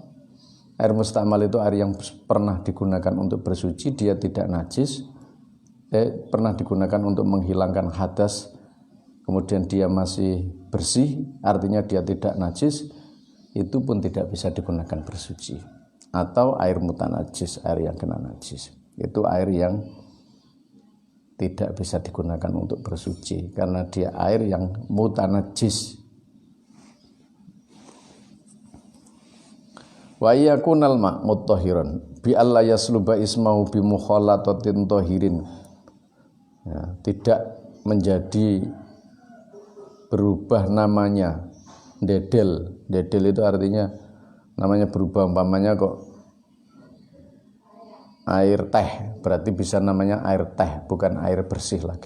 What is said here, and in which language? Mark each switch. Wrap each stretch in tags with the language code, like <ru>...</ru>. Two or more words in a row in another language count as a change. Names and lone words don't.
<id>Air mustakmal itu air yang pernah digunakan untuk bersuci, dia tidak najis, pernah digunakan untuk menghilangkan hadas, kemudian dia masih bersih, artinya dia tidak najis, itu pun tidak bisa digunakan bersuci. Atau air mutanajis, air yang kena najis, itu air yang tidak bisa digunakan untuk bersuci karena dia air yang mutanajis.</id> <ar>ويكون الماء مطهرا بأن لا يسلب اسمه بمخالطة طاهر,</ar> <id>ya, tidak menjadi berubah namanya dedel. Dedel itu artinya namanya berubah, umpamanya kok air teh, berarti bisa namanya air teh, bukan air bersih lagi.</id>